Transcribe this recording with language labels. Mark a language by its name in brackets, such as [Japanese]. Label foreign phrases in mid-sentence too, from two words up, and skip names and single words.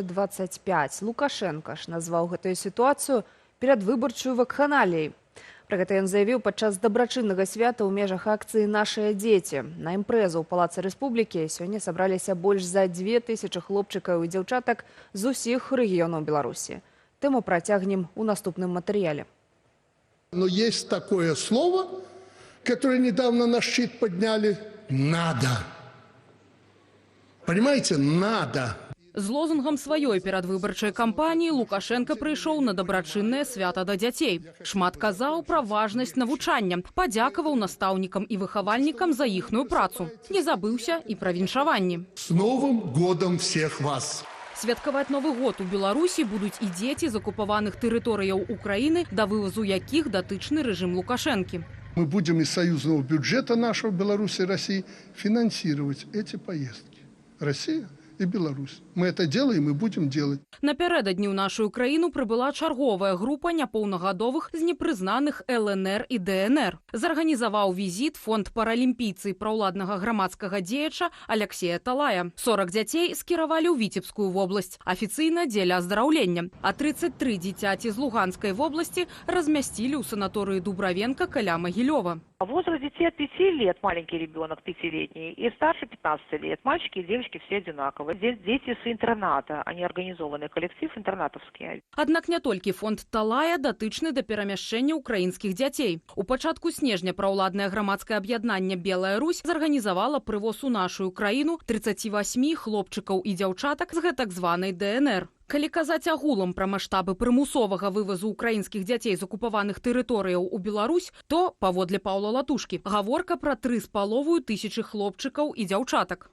[Belarusian] Лукашенка ж назваў гэтую сітуацыю перадвыбарчую вакханаліяй. Пра гэта ён заявіў падчас дабрачыннага свята ў межах акцыі «Нашыя дзеці». На імпрэзу ў Палацы Рэспублікі сёння сабраліся больш за 2000 хлопчыкаў і дзяўчатак з усіх рэгіёнаў Беларусі. Тэму працягнем у наступным матэрыяле. [Russian] Но есть такое слово, которое недавно на щит подняли – «надо». Понимаете, надо. [Belarusian] З лозунгам сваёй перадвыбарчай кампаніі Лукашенко прыйшоў на дабрачыннае свята да дзяцей. Шмат казаў пра важнасць навучання, падзякаваў настаўнікам і выхавальнікам за іхную працу. Не забыўся і пра віншаванні. [Russian] С Новым годом всех вас! [Belarusian] Святкаваць Новы год у Беларусі будуць і дзеці з акупаваных тэрыторыяў Украіны, да вывазу якіх датычны рэжым Лукашэнкі. [Russian] Мы будем из союзного бюджета нашего Беларуси и России финансировать эти поездки. Россия и Беларусь. Мы это делаем и будем делать. [Belarusian] Напярэдадні ў нашу краіну прыбыла чарговая група няпоўнагадовых з непрызнаных ЛНР і ДНР. Зарганізаваў візіт фонд паралімпійцы праўладнага грамадскага дзеяча Алексея Талая. 40 дзяцей скіравалі ў Віцебскую вобласць, афіцыйна дзеля аздараўлення. А 33 дзіцяці з Луганскай вобласці размясцілі ў санаторыі Дубравенка каля Магілёва. [Russian] Возраст детей от 5 лет, маленький ребенок 5-летний, и старше 15 лет. Мальчики и девочки все одинаковые. Здесь дети с интерната, они организованный коллектив интернатовский. [Belarusian] Аднак не толькі фонд Талая датычны да перамяшчэння украінскіх дзяцей. У пачатку снежня праўладнае грамадскае аб'яднанне «Белая Русь» зарганізавала прывоз у нашу краіну 38 хлопчыкаў і дзяўчатак з гэтак званай ДНР. Калі казаць агулам пра маштабы прымусовага вывазу украінскіх дзяцей з акупаваных тэрыторыяў у Беларусь, то, паводле Паўла Латушкі, гаворка пра 3500 хлопчыкаў і дзяўчатак.